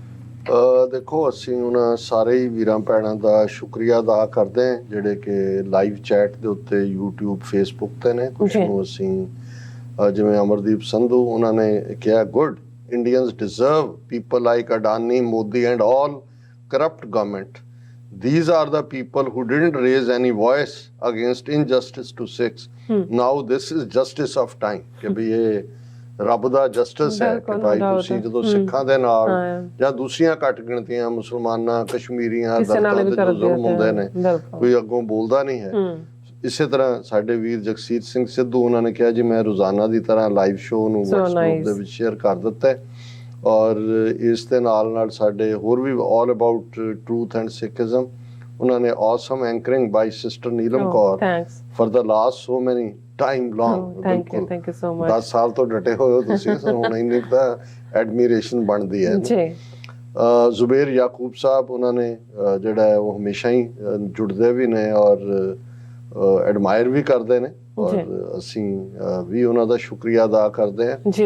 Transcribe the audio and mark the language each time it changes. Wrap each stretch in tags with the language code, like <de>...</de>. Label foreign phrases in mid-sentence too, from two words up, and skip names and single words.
<pa>ਦੇਖੋ, ਅਸੀਂ ਉਹਨਾਂ ਸਾਰੇ ਹੀ ਵੀਰਾਂ ਭੈਣਾਂ ਦਾ ਸ਼ੁਕਰੀਆ ਅਦਾ ਕਰਦੇ ਹਾਂ ਜਿਹੜੇ ਕਿ ਲਾਈਵ ਚੈਟ ਦੇ ਉੱਤੇ YouTube Facebook ਤੇ ਨੇ। ਕੁਝ ਨੂੰ ਅਸੀਂ ਜਿਵੇਂ ਅਮਰਦੀਪ ਸੰਧੂ ਉਹਨਾਂ ਨੇ ਕਿਹਾ,</pa> <en>good Indians deserve people like Adani, Modi and all corrupt government. These are the people who didn't raise any voice against injustice to Sikhs. Now this is justice of time</en> <pa>ਕਿ ਵੀ ਇਹ ਰੱਬ ਦਾ ਜਸਟਿਸ ਹੈ ਕਿ ਭਾਈ ਤੁਸੀਂ ਜਦੋਂ ਸਿੱਖਾਂ ਦੇ ਨਾਲ ਜਾਂ ਦੂਸਰੀਆਂ ਘੱਟ ਗਿਣਤੀਆਂ ਮੁਸਲਮਾਨਾਂ, ਕਸ਼ਮੀਰੀਆਂ, ਦਲਿਤਾਂ ਦੇ ਜੋ ਜ਼ੁਲਮ ਹੁੰਦੇ ਨੇ ਕੋਈ ਅੱਗੋਂ ਬੋਲਦਾ ਨਹੀਂ ਹੈ। ਇਸੇ ਤਰ੍ਹਾਂ ਸਾਡੇ ਵੀਰ ਜਗਸੀਰ ਸਿੰਘ ਸਿੱਧੂ ਉਹਨਾਂ ਨੇ ਕਿਹਾ ਜੀ ਮੈਂ ਰੋਜ਼ਾਨਾ ਦੀ ਤਰ੍ਹਾਂ ਲਾਈਵ ਸ਼ੋਅ ਨੂੰ WhatsApp ਦੇ ਵਿੱਚ ਸ਼ੇਅਰ ਕਰ ਦਿੱਤਾ ਹੈ। ਔਰ ਇਸ ਦੇ ਨਾਲ ਨਾਲ ਸਾਡੇ ਹੋਰ ਵੀ ਆਲ ਅਬਾਊਟ ਟਰੂਥ ਐਂਡ ਸਿੱਖਿਜ਼ਮ ਉਹਨਾਂ ਨੇ</pa> <en>awesome anchoring by sister</en> <pa>ਨੀਲਮ ਕੌਰ</pa> <en>for the last so many time long. Thank you so much.</en> <pa>10 ਸਾਲ ਤੋਂ ਡਟੇ ਹੋਏ ਹੋ ਤੁਸੀਂ, ਹੁਣ ਇੰਨੀ ਤਾਂ ਐਡਮੀਰੇਸ਼ਨ ਬਣਦੀ ਹੈ ਜੀ। ਜ਼ੁਬੇਰ ਯਾਕੂਬ ਸਾਹਿਬ ਉਹਨਾਂ ਨੇ ਜਿਹੜਾ ਹੈ ਉਹ ਹਮੇਸ਼ਾ ਹੀ ਜੁੜਦੇ ਵੀ ਨੇ ਔਰ ਐਡਮਾਇਰ ਵੀ ਕਰਦੇ ਨੇ ਔਰ ਅਸੀਂ ਵੀ ਉਹਨਾਂ ਦਾ ਸ਼ੁਕਰੀਆ ਅਦਾ ਕਰਦੇ ਹਾਂ ਜੀ।</pa>